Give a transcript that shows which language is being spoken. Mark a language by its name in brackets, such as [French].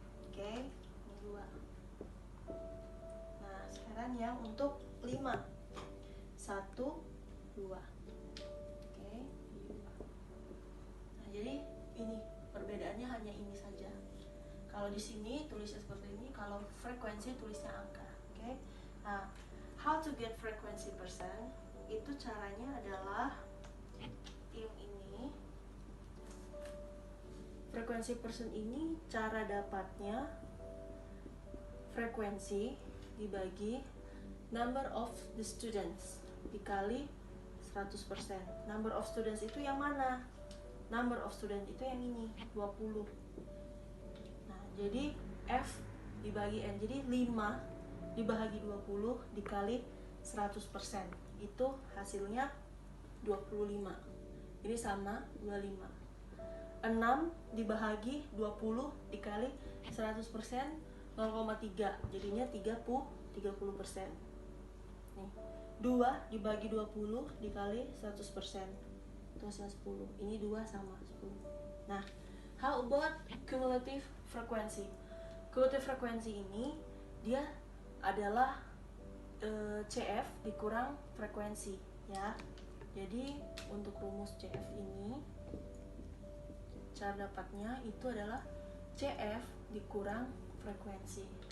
[Indonesian] Oke, ini 2. Nah, sekarang yang untuk 5. 1, 2. Oke, 2. Nah, jadi ini perbedaannya hanya ini saja. Kalau di sini tulisnya seperti ini, kalau frekuensi tulisnya angka. Oke. [English] Nah, how to get frequency percent? [Indonesian] Itu caranya adalah yang ini. Frekuensi persen ini cara dapatnya frekuensi dibagi [English] number of the students [Indonesian] dikali 100%. [English] Number of students [Indonesian] itu yang mana? Number of students itu yang ini, 20. Nah, jadi F dibagi N. Jadi 5 dibagi 20 dikali 100%. Itu hasilnya 25. Ini sama 25. 6 dibagi 20 dikali 100%, 0,3. Jadinya 30%. Nih. 2 dibagi 20 dikali 100%. Itu hasilnya 10. Ini 2 sama 10. [English] Nah, how about cumulative frequency? Cumulative frequency [Indonesian] ini dia adalah CF dikurang frekuensi ya. Jadi untuk rumus CF ini cara dapatnya itu adalah CF dikurang frekuensi.